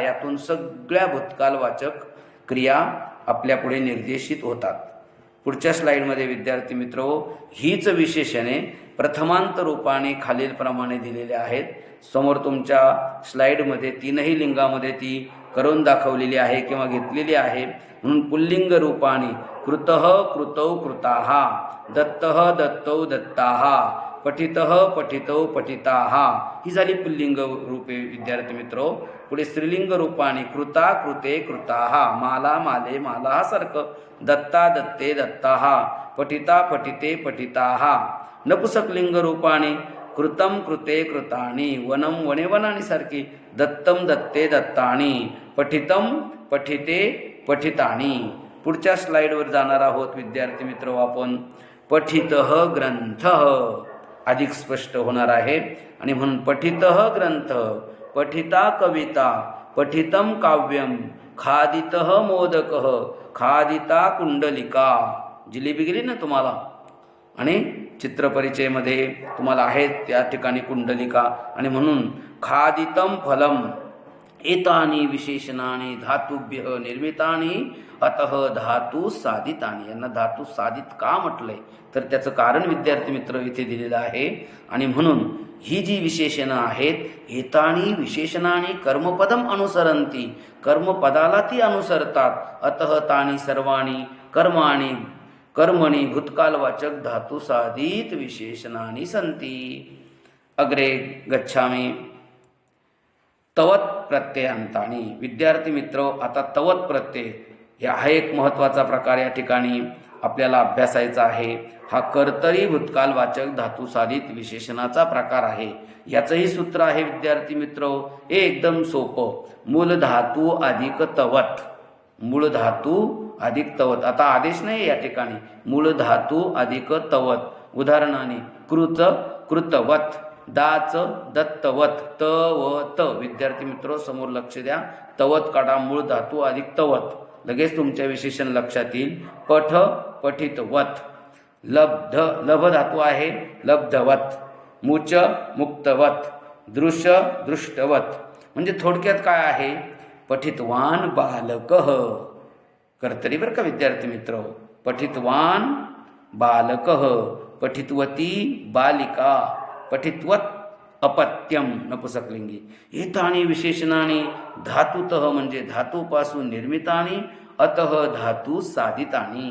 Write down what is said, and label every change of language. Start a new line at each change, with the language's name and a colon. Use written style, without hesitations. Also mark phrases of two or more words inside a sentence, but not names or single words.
Marathi: यातून सगळ्या भूतकालवाचक क्रिया आपल्या पुढे निर्देशित होतात. पुढच्या स्लाईडमध्ये विद्यार्थी मित्र, हीच विशेषणे प्रथमांत रूपाने खालीलप्रमाणे दिलेले आहेत. समोर तुमच्या स्लाईडमध्ये तीनही लिंगामध्ये ती करून दाखवलेली आहे किंवा घेतलेली आहे. म्हणून पुल्लिंग रूपाने
Sanskrit: कृतः कृतौ कृताः, दत्तः दत्तौ दत्ताः, पठितः पठितौ पठिताः
Marathi: ही झाली पुल्लिंग रूपे विद्यार्थी मित्रो. पुढे स्त्रीलिंग रूपाने
Sanskrit: कृता कृते कृताः, माला माले मालाः सारखं, दत्ता दत्ते दत्ताः, पठिता पठिते पठिताः.
Marathi: नपुसकलिंग रूपाने
Sanskrit: कृतं कृते कृतानि, वनं वने वनानी सारखी, दत्तं दत्ते दत्तानि, पठितं पठिते पठितानि.
Marathi: पुढच्या स्लाइडवर जाणार आहोत विद्यार्थी मित्र.
Sanskrit: आपण पठितः ग्रंथः
Marathi: अधिक स्पष्ट होणार आहे आणि म्हणून
Sanskrit: पठितः ग्रंथ, पठिता कविता, पठितं काव्यम, खादितः मोदकः, खादिता कुंडलिका.
Marathi: जिलेबी गेली ना तुम्हाला, आणि चित्रपरिचयमध्ये तुम्हाला आहेत त्या ठिकाणी कुंडलिका. आणि म्हणून
Sanskrit: खादितं फलम एतानि विशेषणानि धातुभ्यः निर्मितानि अतः धातू साधितानि.
Marathi: यांना धातू साधित का म्हटलंय तर त्याचं कारण विद्यार्थी मित्र इथे दिलेलं आहे. आणि म्हणून ही जी विशेषणं आहेत
Sanskrit: एतानि विशेषणानि कर्मपदम अनुसरंती,
Marathi: कर्मपदाला ती अनुसरतात.
Sanskrit: अतः तानि सर्वाणि कर्माणि कर्मणी भूतकालवाचक धातू साधित विशेषणानि संती. अग्रे गच्छामि. तवत प्रत्ययांतानी.
Marathi: विद्यार्थी मित्र, आता तवत प्रत्यय हा एक महत्त्वाचा प्रकार या ठिकाणी आपल्याला अभ्यासायचा आहे. हा कर्तरी भूतकालवाचक धातू साधित विशेषणाचा प्रकार आहे. याचंही सूत्र आहे विद्यार्थी मित्र, हे एकदम सोपं. मूल धातू अधिक तवत, मूळ धातू अधिक तवत. आता आदेश नाही या ठिकाणी, मूळ धातू अधिक तवत. उदाहरणाने कृत कृतवत, दाच दत्तवत, तवत. विद्यार्थी मित्र समोर लक्ष द्या, तवत काढा, मूळ धातू अधिक तवत, लगेच तुमच्या विशेषण लक्षात येईल. पठ पठितवत, लब्ध लभ धातू आहे लब्धवत, मुच मुक्तवत, दृश्य दृष्टवत. म्हणजे थोडक्यात काय आहे,
Sanskrit: पठितवान बालकः,
Marathi: कर्तरी बरं का विद्यार्थी मित्र.
Sanskrit: पठितवान बालकः, पठितवती बालिका, पठितवत अपत्यम नपुसकलिंगी. एतानि विशेषणानि धातुतः
Marathi: म्हणजे धातूपासून
Sanskrit: निर्मितानि, अतः धातू साधितानि.